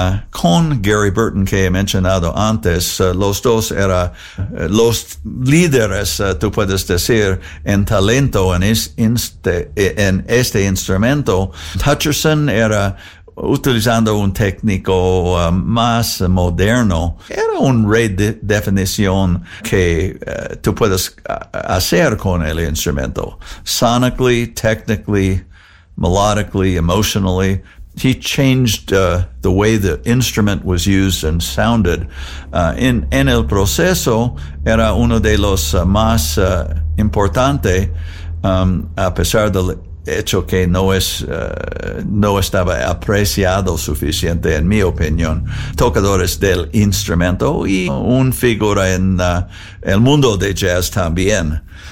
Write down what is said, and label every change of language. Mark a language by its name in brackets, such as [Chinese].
[Spanish] Con Gary Burton, que he mencionado antes, los dos eran los líderes, tú puedes decir, en talento en este instrumento. Hutcherson era utilizando un técnico más moderno. Era un redefinición que tú puedes hacer con el instrumento. [English] Sonically, technically, melodically, emotionally, he changed the way the instrument was used and sounded. [Spanish] En el proceso, era uno de los más importante, a pesar del hecho que no estaba apreciado suficiente, en mi opinión, tocadores del instrumento y un figura en el mundo de jazz también.